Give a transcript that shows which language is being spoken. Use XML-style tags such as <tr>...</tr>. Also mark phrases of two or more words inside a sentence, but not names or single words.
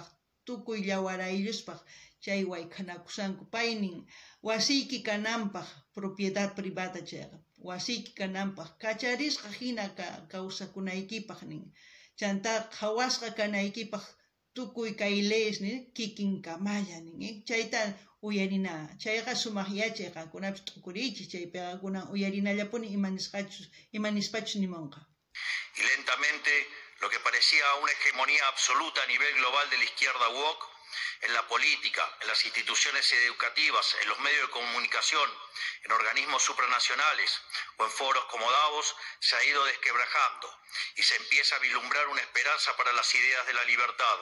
<qu>tukuy llawarayllluspaq chay wayk'anakusanku paynin wasiyki kananpaq</qu> <es>propiedad privada</es> <qu>chayqa wasiyki kananpaq kacharisqa hina kawsakunaykipaq nin chanta qhawasqa kanaykipaq tukuy kay leyes nin kikin kamalla nin chayta uyarina chayqa sumaq yachay qankunapis t'ukuriychis chaypiqa kunan uyarinallapuni imanispachus nimunqa.</qu> <es>Y lentamente lo que parecía una hegemonía absoluta a nivel global de la izquierda woke en la política, en las instituciones educativas, en los medios de comunicación, en organismos supranacionales o en foros como Davos, se ha ido desquebrajando y se empieza a vislumbrar una esperanza para las ideas de la libertad.</es>